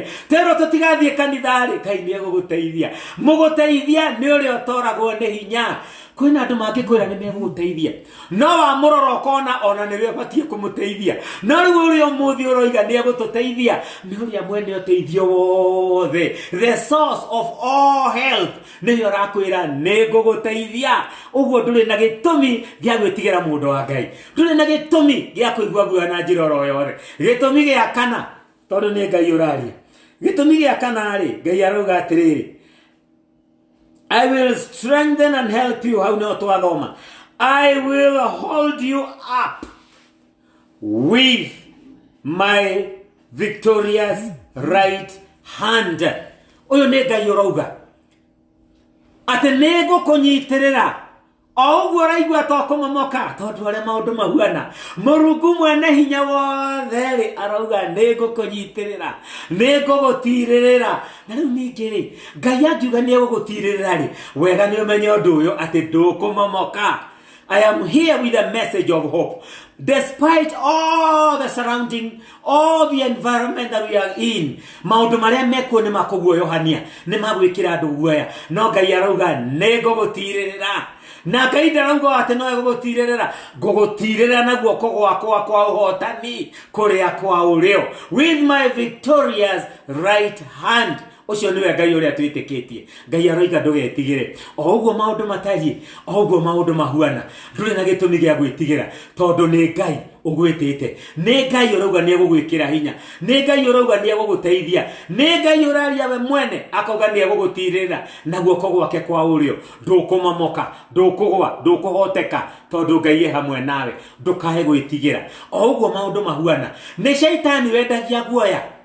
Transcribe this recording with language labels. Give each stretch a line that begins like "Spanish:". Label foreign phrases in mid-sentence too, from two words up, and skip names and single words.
Kikuyu: Twero tutigathie kanitha ri Ngai ni eguguteithia. Muguteithia ni uria utoragwo ni hinya. Kwina andu mangikwira ni meguguteithia no wa muroro kona ona ni we batie kumuteithia. No riu uria umuthi uroiga ni egututeithia ni uria mwene uteithio wothe,
English: the source of all help
Kikuyu: ni urakwira ni nguguteithia. Uguo nduri na gitumi gia gwitigira mundu wa Ngai, nduri na gitumi gia kuigua guoya na njira oro yothe. Gitumi gia kana tondu ni Ngai uraria. Gitumi gia kana ri Ngai arauga atiriri,
English: I will strengthen and help you. How
Kikuyu: no twathoma,
English: I will hold you up with my victorious right hand.
Kikuyu: Uyu ni Ngai urauga ati ni ngukunyitirira o uguo raigua to kumomoka tondu aria maundu mahuana. Murungu mwene hinya wothe ri arauga ni ngukunyitirira ni ngugutirira. Na riu ningi ri Ngai angiuga ni egugutirira ri wega ni umenye undu uyu ati ndukumomoka.
English: I am here with a message of hope. Despite all the surrounding, all the environment that we are in,
Kikuyu: maundu maria mekuo ni makuguoyohania, ni magwikira andu guoya, no Ngai arauga ni ngugutirira. Na Ngai ndarauga ati no egugutirira, ngugutirira na guoko gwakwa kwa uhotani kuria kwa urio,
English: with my victorious right hand.
Kikuyu: Ucio niwe Ngai uria twitikitie. Ngai aroiga ndugetigire o uguo maundu matari, o uguo maundu mahuana, nduri na gitumi gia gwitigira tondu ni Ngai ugwitite ne Ngai urauga ni egugwikira hinya ne Ngai urauga ni eguguteithia ne Ngai uraria we mwene akauga ni egugutirira na guoko gwake kwa urio ndukumamoka ndukugwa ndukuhoteka tondu Ngai ye hamwe nawe ndukahe gwitigira o uguo maundu mahuana ni shaitani wendagia guoya